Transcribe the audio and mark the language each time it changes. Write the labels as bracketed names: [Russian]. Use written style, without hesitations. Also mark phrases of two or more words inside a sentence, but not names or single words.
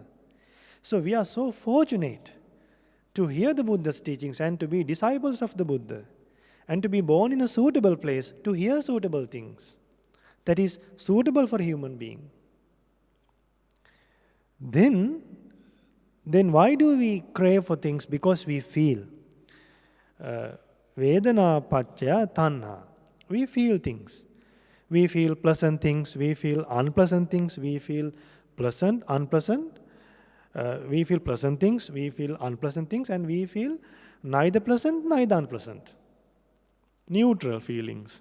[English] So we are so fortunate to hear the Buddha's teachings and to be disciples of the Buddha and to be born in a suitable place to hear suitable things that is suitable for human being. Then why do we crave for things? Because we feel. [Pali] Vedana paccaya tanha. [English] We feel things. We feel pleasant things, we feel unpleasant things, we feel pleasant, unpleasant. We feel pleasant things, we feel unpleasant things, and we feel neither pleasant, neither unpleasant. Neutral feelings.